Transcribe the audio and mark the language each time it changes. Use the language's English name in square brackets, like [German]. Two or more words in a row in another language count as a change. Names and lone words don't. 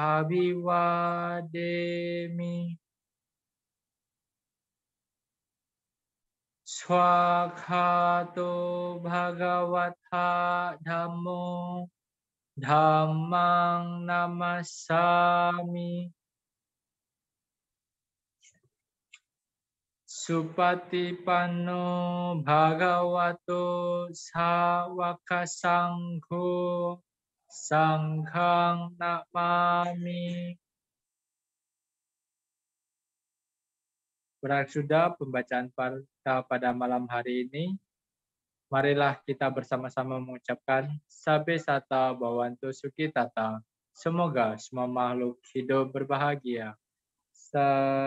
[Pali] abhiwademi swakhato bhagawata dhammo dhammang namasami supatipanno bhagavato sawaka sangho sanghang namami. [Indonesian] Berakhir sudah pembacaan pada malam hari ini. Marilah kita bersama-sama mengucapkan [Pali] Sabe Sata Bhawantu Sukhitata. [Indonesian] Semoga semua makhluk hidup berbahagia.